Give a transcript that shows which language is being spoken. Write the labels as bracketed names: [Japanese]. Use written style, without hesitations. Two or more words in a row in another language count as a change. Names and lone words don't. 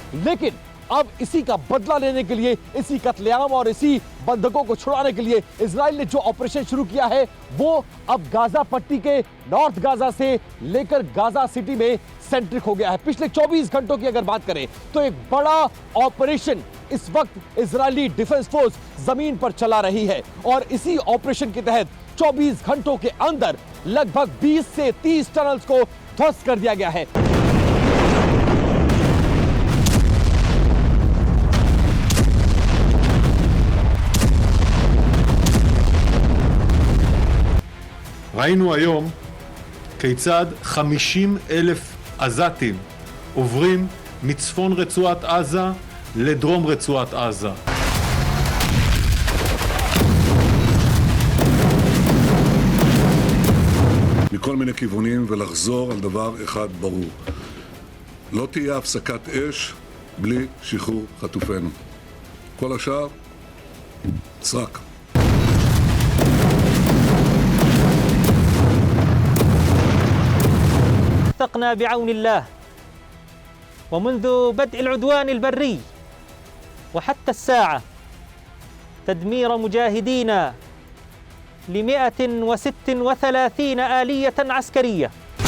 [Hindi] लेकिन अब इसी का बदला लेने के लिए, इसी कत्लेआम और इसी बंधकों को छुड़ाने के लिए इजराइल ने जो ऑपरेशन शुरू किया है वो अब गाजा पट्टी के नॉर्थ गाजा से लेकर गाजा सिटी में सेंट्रिक हो गया है। पिछले 24 घंटों की अगर बात करें तो एक बड़ा ऑपरेशन इस वक्त इजरायली डिफेंस फोर्स जमीन पर चला रही है और इसी ऑपरेशन के तहत 24 घंटों के अंदर लगभग 20 से 30 टनल्स को ध्वस्त कर दिया गया है। [Hebrew] ראינו היום כיצד 50,000 עזתים עוברים מצפון רצועת עזה לדרום רצועת עזה. מכל מיני כיוונים ולחזור על דבר אחד ברור. לא תהיה הפסקת אש בלי שחרור חטופינו. כל השאר, סרק. [Arabic] وثقنا بعون الله ومنذ بدء العدوان البري وحتى الساعة تدمير مجاهدينا ل136 آلية عسكرية